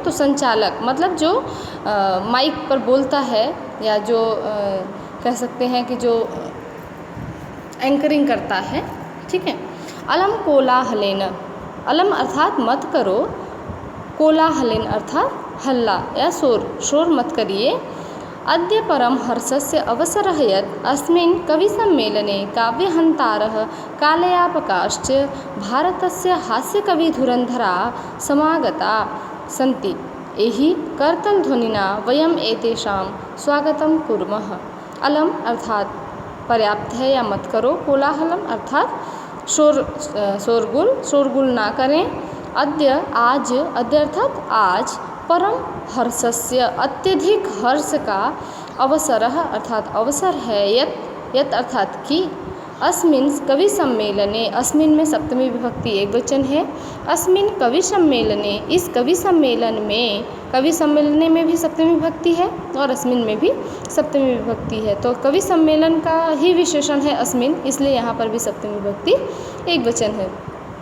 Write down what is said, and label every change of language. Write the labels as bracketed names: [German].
[Hindi] तो संचालक मतलब जो माइक पर बोलता है, या जो कह सकते हैं कि जो एंकरिंग करता है, ठीक है। [Sanskrit] अलम कोलाहलेन, [Hindi] अलम अर्थात मत करो, कोलाहलेन अर्थात हल्ला या शोर मत करिए। [Sanskrit] अद्य परम हर्षस्य अवसरः यत् अस्मिन् कविसम्मेलने काव्यहन्तारः कालयापकाश्च भारतस्य हास्यकविधुरन्धराः समागता सन्ति। एहि कर्तनध्वनिना वयम् एतेषां स्वागतं कुर्मः। [Hindi] अलम अर्थात पर्याप्त है या मत करो, कोलाहलम अर्थात शोरगुल ना करें। अद्य आज, अद्य अर्थात आज, परम हर्षस्य अत्यधिक हर्ष का, अवसरः अर्थात अवसर है, यत् अर्थात कि, अस्मिन् कवि सम्मेलने, अस्मिन् में सप्तमी विभक्ति एक वचन है, अस्मिन् कवि सम्मेलने इस कवि सम्मेलन में, कवि सम्मेलने में भी सप्तमी विभक्ति है और अस्मिन् में भी सप्तमी विभक्ति है, तो कवि सम्मेलन का ही विशेषण है अस्मिन्, इसलिए यहाँ पर भी सप्तमी विभक्ति एक वचन है।